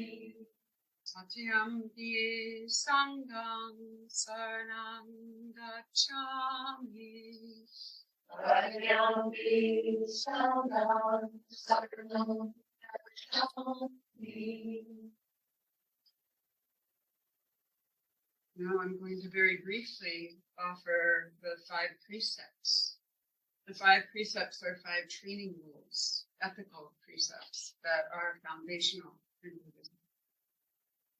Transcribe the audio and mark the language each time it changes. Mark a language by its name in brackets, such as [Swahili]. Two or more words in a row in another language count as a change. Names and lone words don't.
[Pali] Tatiyampi Sangham Saranam Gacchami. Tatiyampi Sangham Saranam Gacchami. [English] Now I'm going to very briefly offer the 5 precepts. The 5 precepts are 5 training rules, ethical precepts that are foundational in Buddhism.